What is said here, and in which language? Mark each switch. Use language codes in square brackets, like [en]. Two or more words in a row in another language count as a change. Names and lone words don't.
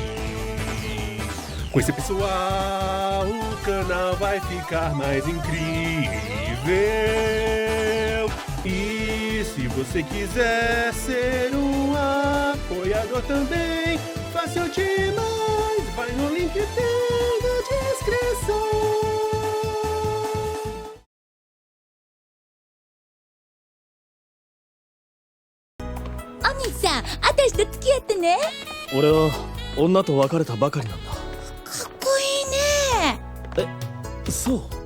[pt] Com esse pessoal, o canal vai ficar mais incrível. E se você quiser ser um apoiador também, fácil demais. Vai no link que tem na descrição. [ja] お兄さん、私と付き合ってね。俺は女と別れたばかりなんだ。かっこいいね。そう。